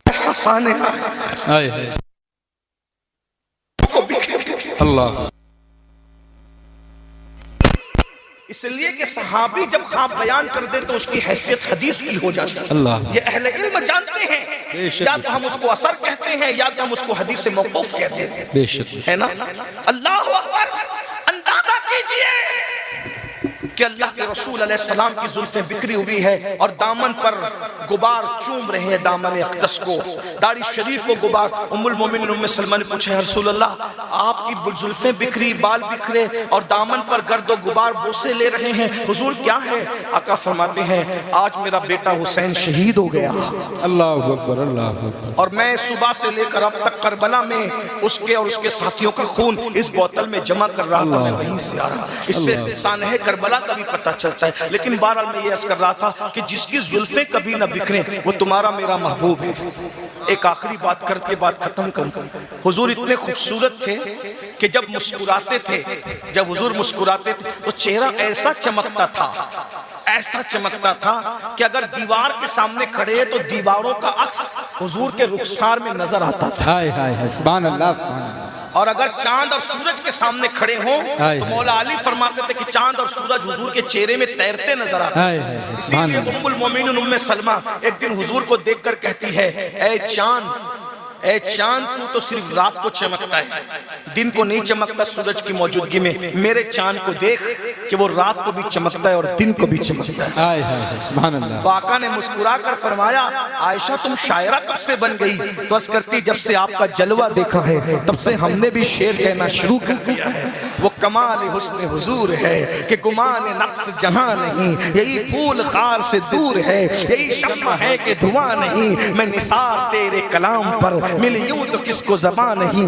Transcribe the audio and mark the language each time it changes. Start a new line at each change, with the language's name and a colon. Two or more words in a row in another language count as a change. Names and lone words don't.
Urdu: پھنسانے آئے کو بکھیرتے تھے. اللہ اس لیے کہ صحابی جب خواب بیان کر دے تو اس کی حیثیت حدیث کی ہو جاتی ہے. اللہ یہ اہل علم جانتے ہیں, بے شک. یا تو ہم اس کو اثر کہتے ہیں یا تو ہم اس کو حدیث سے موقوف کہتے ہیں, بے شک ہے نا.
Arabic: اللہ اکبر,
Urdu: اندازہ کیجیے کہ اللہ کے رسول علیہ السلام کی زلفیں بکھری ہوئی ہے اور دامن پر غبار چوم رہے ہیں، دامن اقدس کو، داڑھی شریف کو غبار. ام المومنین ام سلمہ نے پوچھا,
Arabic: یا رسول اللہ,
Urdu: آپ کی زلفیں بکھری، بال بکھرے اور دامن پر گرد اور غبار بوسے لے رہے ہیں، حضور کیا ہے? آقا فرماتے ہیں، آج میرا بیٹا حسین شہید ہو گیا
Arabic: اللہ اکبر اللہ اکبر
Urdu: اور میں صبح سے لے کر اب تک کربلا میں اس کے اور اس کے ساتھیوں کا خون اس بوتل میں جمع کر رہا تھا، میں وہیں سے آ رہا. اس سے سانحہ کربلا کا بھی پتا چلتا ہے۔ لیکن بہرحال میں یہ عرض کر رہا تھا کہ جس کی زلفیں کبھی نہ بکھرے وہ تمہارا میرا محبوب ہے. ایک آخری بات کر کے بات ختم کروں۔ حضور اتنے خوبصورت تھے کہ جب مسکراتے تھے، جب حضور مسکراتے تھے تو چہرہ ایسا چمکتا تھا، ایسا چمکتا تھا کہ اگر دیوار کے سامنے کھڑے ہیں تو دیواروں کا عکس حضور کے رخسار میں نظر آتا تھا. ہائے ہائے ہائے
Arabic: سبحان اللہ سبحان اللہ
Urdu: اور اگر چاند اور سورج کے سامنے کھڑے ہوں تو مولا علی فرماتے تھے کہ چاند اور سورج حضور کے چہرے میں تیرتے نظر آتے ہیں. اسی لیے ام المومنین ام سلمہ ایک دن حضور کو دیکھ کر کہتی ہے، اے چاند تو تو صرف رات کو چمکتا ہے، دن کو نہیں چمکتا سورج کی موجودگی میں، میرے چاند کو دیکھ کہ وہ رات کو بھی چمکتا ہے اور دن کو بھی چمکتا ہے. ہائے ہائے
Arabic: سبحان اللہ
Urdu: تو آقا نے مسکرا کر فرمایا, عائشہ تم شاعرہ کب سے بن گئی؟ تو عرض کرتی, جب سے آپ کا جلوہ دیکھا ہے تب سے ہم نے بھی شعر کہنا شروع کر دیا ہے. وہ کمال حسن حضور ہے کہ گمان نقص جہاں نہیں, یہی پھول خار سے دور ہے, یہی شمع ہے کہ دھواں نہیں, میں نثار تیرے کلام پر مل یوں تو کس کو زبان نہیں.